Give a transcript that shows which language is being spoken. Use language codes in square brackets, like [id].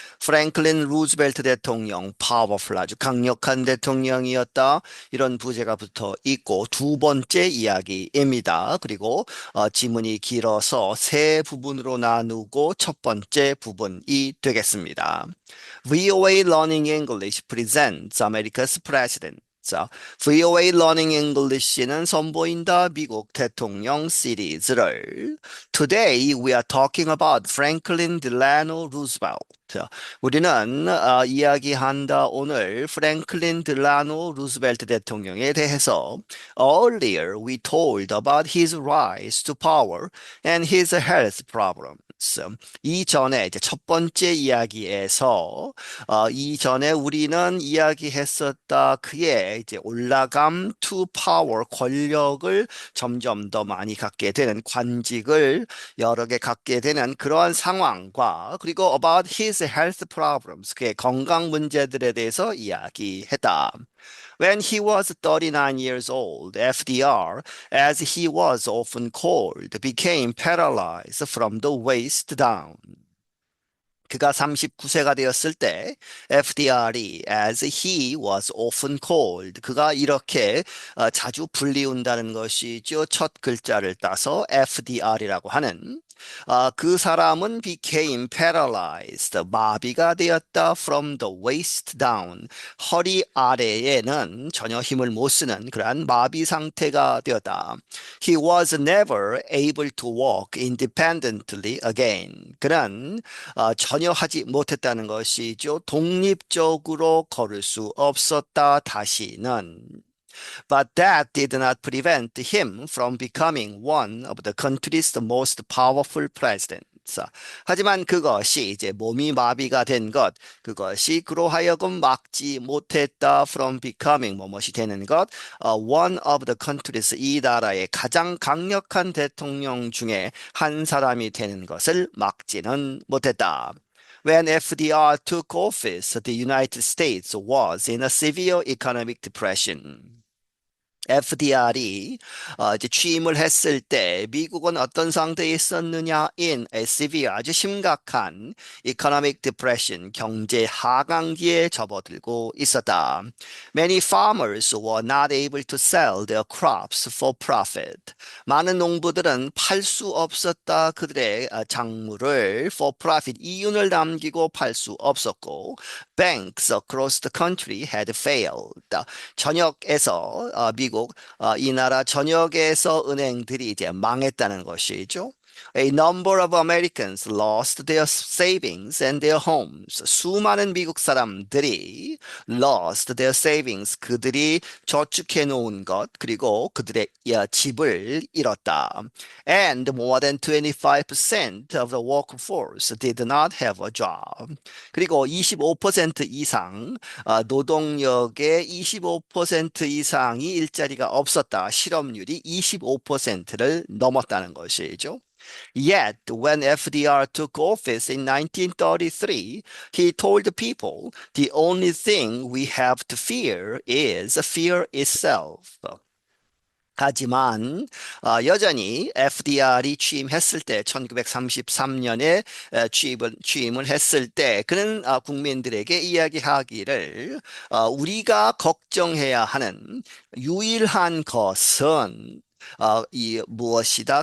[ko] 프랭클린 루즈벨트 대통령 파워풀 아주 강력한 대통령이었다. 이런 부제가 붙어 있고 두 번째 이야기입니다. 그리고 지문이 길어서 세 부분으로 나누고 첫 번째 부분이 되겠습니다. [en] VOA Learning English presents America's President. [ko] 자, VOA Learning English는 선보인다 미국 대통령 시리즈를 [en] Today we are talking about Franklin Delano Roosevelt. [ko] 우리는 이야기한다 오늘 프랭클린 딜라노 루즈벨트 대통령에 대해서 [en] Earlier we told about his rise to power and his health problems. [ko] 이전에 이제 첫 번째 이야기에서 이전에 우리는 이야기했었다 그의 이제 올라감 [en] to power [ko] 권력을 점점 더 많이 갖게 되는 관직을 여러 개 갖게 되는 그러한 상황과 그리고 [en] about his health problems [ko] 그의 건강 문제들에 대해서 이야기했다. [en] When he was 39 years old, FDR, as he was often called, became paralyzed from the waist down. [ko] 그가 39세가 되었을 때 FDR이 [en] as he was often called [ko] 그가 이렇게 자주 불리운다는 것이죠. 첫 글자를 따서 FDR이라고 하는 그 사람은 [en] became paralyzed [ko] 마비가 되었다 [en] from the waist down [ko] 허리 아래에는 전혀 힘을 못 쓰는 그러한 마비 상태가 되었다. [en] He was never able to walk independently again. [ko] 그는 전혀 하지 못했다는 것이죠. 독립적으로 걸을 수 없었다. 다시는. [en] But that did not prevent him from becoming one of the country's most powerful presidents. [ko] 하지만 그것이 이제 몸이 마비가 된 것, 그것이 그로 하여금 막지 못했다 [en] from becoming [ko] 뭐뭇이 되는 것, [en] one of the countries [ko] 이 나라의 가장 강력한 대통령 중에 한 사람이 되는 것을 막지는 못했다. [en] When FDR took office, the United States was in a severe economic depression. [ko] FDR이 이제 취임을 했을 때 미국은 어떤 상태에 있었느냐 [en] in a severe [ko] 아주 심각한 [en] economic depression [ko] 경제 하강기에 접어들고 있었다. [en] Many farmers were not able to sell their crops for profit. [ko] 많은 농부들은 팔 수 없었다. 그들의 작물을 [en] for profit [ko] 이윤을 남기고 팔 수 없었고 [en] banks across the country had failed. [ko] 전역에서 미국 이 나라 전역에서 은행들이 이제 망했다는 것이죠. [en] A number of Americans lost their savings and their homes. [ko] 수많은 미국 사람들이 [en] lost their savings. [ko] 그들이 저축해 놓은 것 그리고 그들의 집을 잃었다. [en] And more than 25% of the workforce did not have a job. [ko] 그리고 25% 이상 노동력의 25% 이상이 일자리가 없었다. 실업률이 25%를 넘었다는 것이죠. [en] Yet, when FDR took office in 1933, he told the people, the only thing we have to fear is fear itself. [ko] 하지만 여전히 FDR이 취임했을 때 1933년에 취임을 했을 때 그는 국민들에게 이야기하기를 우리가 걱정해야 하는 유일한 것은 이 무엇이다?